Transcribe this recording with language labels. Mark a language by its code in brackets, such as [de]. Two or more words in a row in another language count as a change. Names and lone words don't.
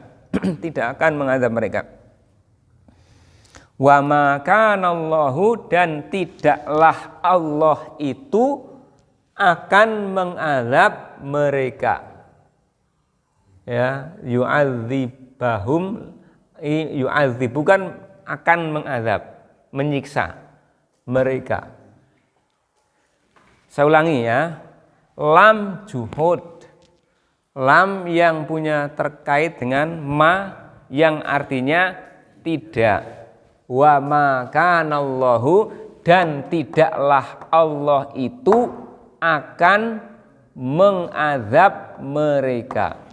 [id] Tidak akan mengazab mereka. [ar] Wa ma kanallahu, [id] dan tidaklah Allah itu akan mengazab mereka. Ya, yu'adzibahum, yu'adzib bukan akan mengazab, menyiksa mereka. Saya ulangi ya. [ar] Lam juhud, [id] lam yang punya terkait dengan ma yang artinya tidak. [ar] Wa ma kanallahu, [id] dan tidaklah Allah itu akan mengazab mereka.